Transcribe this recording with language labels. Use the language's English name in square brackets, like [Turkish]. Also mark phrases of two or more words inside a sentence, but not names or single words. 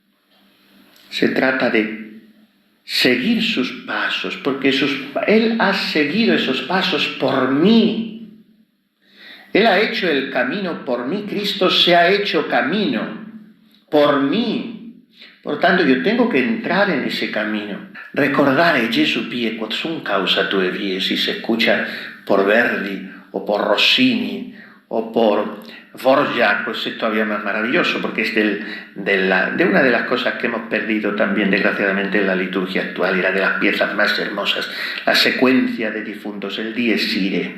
[Spanish] Se trata de seguir sus pasos, porque Él ha seguido esos pasos por mí. Él ha hecho el camino por mí, Cristo se ha hecho camino por mí. Por tanto, yo tengo que entrar en ese camino. [Latin] Ricordare Gesù pie quod sum causa tue vie, [Spanish] si se escucha por Verdi o por Rossini o por Dvořák, pues es todavía más maravilloso, porque es de una de las cosas que hemos perdido también, desgraciadamente, en la liturgia actual. Era de las piezas más hermosas, la secuencia de difuntos, el Dies Irae.